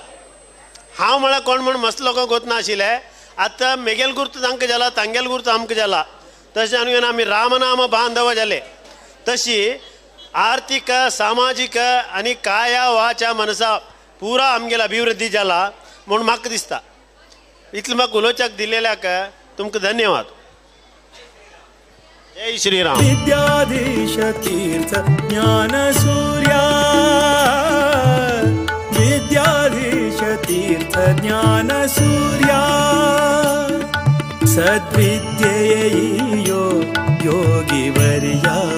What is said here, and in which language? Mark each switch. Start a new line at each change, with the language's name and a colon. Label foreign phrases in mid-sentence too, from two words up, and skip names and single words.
Konkani: हांव म्हळ्यार कोण म्हण मस्त लोकांक वचना आशिल्ले. आतां मेगेल गुर्तू तांकां जाला तांगेल गुर्तू आमकां जाला. तशें जावन आमी रामनाम बांधव जाले. तशी आर्थीक सामाजीक आनी काया वाचा मनसा पुरा आमगेलो अभिवृद्धी जाला म्हूण म्हाका दिसता. इतलें म्हाका उलोवच्याक दिलेल्याक तुमकां धन्यवाद. जय श्रीराम.
Sanskrit: विद्याधीश तीर्थ ज्ञान सूर्या विद्याधीश तीर्थ ज्ञान सूर्या सद्विद्येयो योगिवर्या